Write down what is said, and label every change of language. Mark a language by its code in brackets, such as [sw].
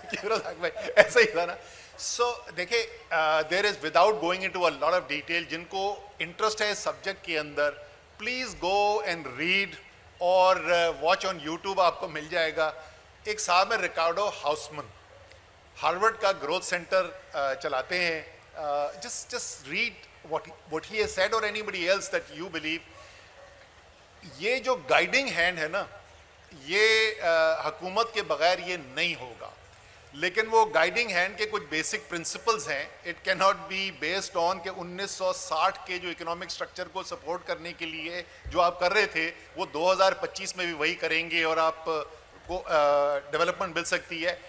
[ur] کیوں رزاق بھائی, ایسا ہی تھا نا. سو دیکھیں, [en] there is without going into a lot of detail, [ur] جن کو انٹرسٹ ہے اس سبجیکٹ کے اندر, [en] please go and read اور watch on YouTube, [ur] آپ کو مل جائے گا. ایک صاحب ہے ریکارڈو ہاؤسمن, ہارورڈ کا گروتھ سینٹر چلاتے ہیں. [en] just read what he has said or anybody else that you believe. [ur] یہ جو گائیڈنگ ہینڈ ہے نا, یہ حکومت کے بغیر یہ نہیں ہوگا, لیکن وہ گائیڈنگ ہینڈ کے کچھ بیسک پرنسپلز ہیں. [en] it can not be based on [ur] کہ 1960 کے جو اکنامک اسٹرکچر کو سپورٹ کرنے کے لیے جو آپ کر رہے تھے وہ 2025 میں بھی وہی کریں گے اور آپ کو ڈیولپمنٹ مل سکتی ہے.